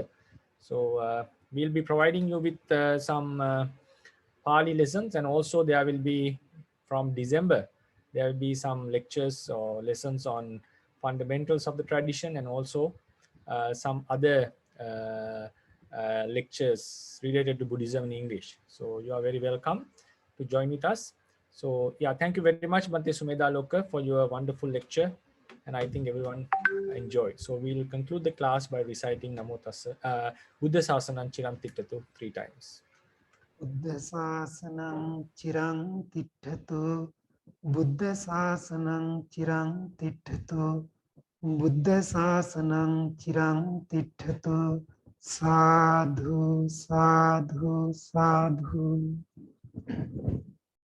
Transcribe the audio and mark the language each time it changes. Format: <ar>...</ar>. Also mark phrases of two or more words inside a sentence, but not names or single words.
<en>So we'll be providing you with some Pāli lessons, and also there will be, from December, there will be some lectures or lessons on fundamentals of the tradition, and also some other lectures related to Buddhism in English. So you are very welcome to join with us. So yeah, thank you very much, Bhante Sumedaloka, for your wonderful lecture, and I think everyone enjoyed. So we'll conclude the class by reciting</en> <pi>Namo Tassa, Buddha Sasanam Chiram Tittatu</pi> <en>3 times.</en> <pi>Buddha Sasanam Chirang Tittatu, Buddha Sasanam Chirang Tittatu, Buddha Sasanam Chirang Tittatu, Sadhu, Sadhu, Sadhu.</pi>